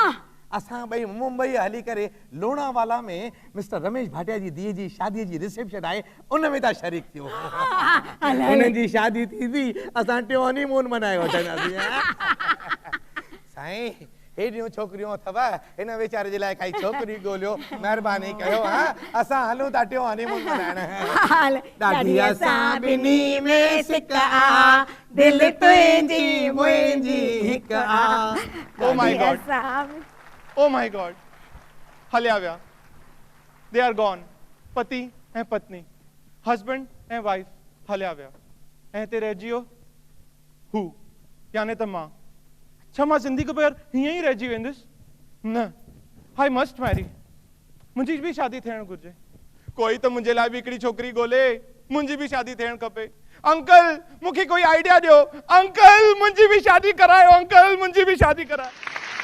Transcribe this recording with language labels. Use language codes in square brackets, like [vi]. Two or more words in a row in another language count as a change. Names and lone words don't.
[sd] असां ॿई मुंबई हली करे लोनावाला में मिस्टर रमेश भाटिया जी धीअ जी शादीअ जी रिसेप्शन आहे उन में था शरीक थियो उन्हनि जी शादी थींदी असां टियों हनीमून मनाए वठंदासीं साईं हेॾियूं छोकिरियूं अथव हिन वीचारे जे लाइ काई छोकिरी ॻोल्हियो महिरबानी कयो असां हलूं था टियों हनीमून मनाइण ॾाढी असां ॿिन्ही में सिक आ दिलि तुंहिंजी मुंहिंजी हिक आ [en] Oh my God [sd] हलिया विया [en] they are gone [sd] पति ऐं पत्नी हस्बैंड ऐं वाइफ हलिया विया ऐं हिते रहिजी वियो हू याने त मां छा मां [hi] सिंधी के बगैर [sd] हीअं ई रहिजी वेंदुसि न [en] I must marry [sd] मुंहिंजी बि शादी थियणु घुरिजे कोई त मुंहिंजे लाइ बि हिकिड़ी छोकिरी ॻोल्हे मुंहिंजी बि शादी थियणु खपे अंकल मूंखे कोई आइडिया ॾियो अंकल मुंहिंजी बि शादी करायो अंकल मुंहिंजी बि शादी करायो